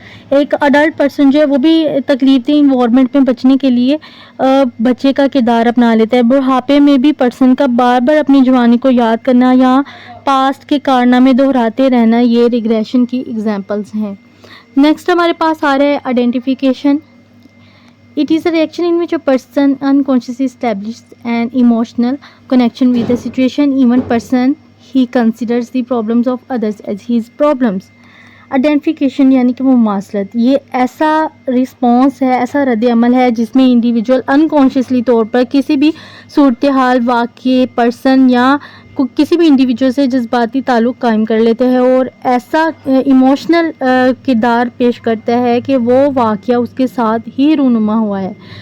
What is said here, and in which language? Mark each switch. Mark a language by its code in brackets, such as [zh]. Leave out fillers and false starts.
[ur] ایک adult person جو ہے وہ بھی تکلیفدہ انوائرمنٹ میں بچنے کے لیے بچے کا کردار اپنا لیتا ہے. بڑھاپے میں بھی پرسن کا بار بار اپنی جوانی کو یاد کرنا یا پاسٹ کے کارنامے دہراتے رہنا یہ ریگریشن کی ایگزامپلز ہیں. نیکسٹ ہمارے پاس آ رہا ہے identification. [en] It is a reaction in which a person unconsciously establishes an emotional connection with the situation, even person he considers the problems of others as his problems. [ur] Identification یعنی کہ وہ مماثلت، یہ ایسا response ہے، ایسا رد عمل ہے جس میں انڈیویجول انکانشیسلی طور پر کسی بھی صورتحال، واقعے، پرسن یا کسی بھی انڈیویجول سے جذباتی تعلق قائم کر لیتے ہیں اور ایسا ایموشنل کردار پیش کرتا ہے کہ وہ واقعہ اس کے ساتھ ہی رونما ہوا ہے.